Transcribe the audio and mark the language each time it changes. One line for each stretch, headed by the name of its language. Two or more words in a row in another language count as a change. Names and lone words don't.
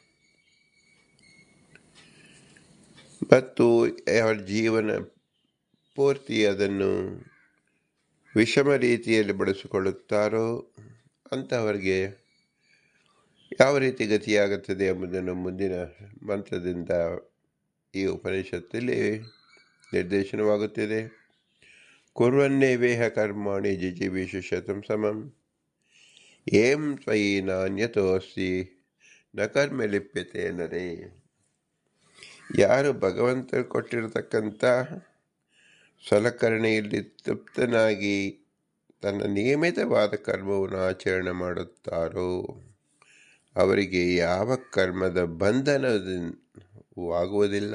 Kannada: ಮತ್ತು ಅವರ ಜೀವನ ಪೂರ್ತಿ ಅದನ್ನು ವಿಷಮ ರೀತಿಯಲ್ಲಿ ಬಳಸಿಕೊಳ್ಳುತ್ತಾರೋ ಅಂತಹವರಿಗೆ ಯಾವ ರೀತಿ ಗತಿಯಾಗುತ್ತದೆ ಎಂಬುದನ್ನು ಮುಂದಿನ ಮಂತ್ರದಿಂದ ಈ ಉಪನಿಷತ್ತಲ್ಲಿ ನಿರ್ದೇಶನವಾಗುತ್ತಿದೆ.
Sanskrit: ಕುರ್ವನ್ನೇವೇಹ ಕರ್ಮಾಣಿ ಜಿಜೀವಿಷು ಶತಂ ಸಮಂ ಏಂ ತ್ವಯಿ ನಾನ್ಯತೋಸ್ತಿ ನ ಕರ್ಮ ಲಿಪ್ಯತೆ ನರೇ.
Kannada: ಯಾರು ಭಗವಂತ ಕೊಟ್ಟಿರತಕ್ಕಂಥ ಸಲಕರಣೆಯಲ್ಲಿ ತೃಪ್ತನಾಗಿ ತನ್ನ ನಿಯಮಿತವಾದ ಕರ್ಮವನ್ನು ಆಚರಣೆ ಮಾಡುತ್ತಾರೋ ಅವರಿಗೆ ಯಾವ ಕರ್ಮದ ಬಂಧನವಾಗುವುದಿಲ್ಲ.